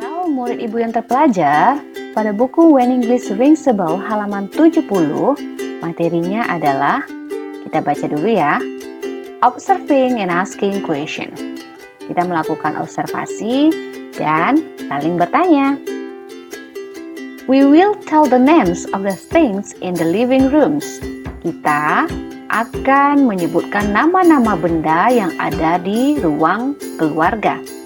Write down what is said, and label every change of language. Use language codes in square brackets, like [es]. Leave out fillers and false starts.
[id] Murid Ibu yang terpelajar, pada buku When English Rings a Bell halaman 70, materinya adalah, kita baca dulu ya, [en] observing and asking question. [id] Kita melakukan observasi dan saling bertanya. [en] We will tell the names of the things in the living rooms. [id] Kita akan menyebutkan nama-nama benda yang ada di ruang keluarga.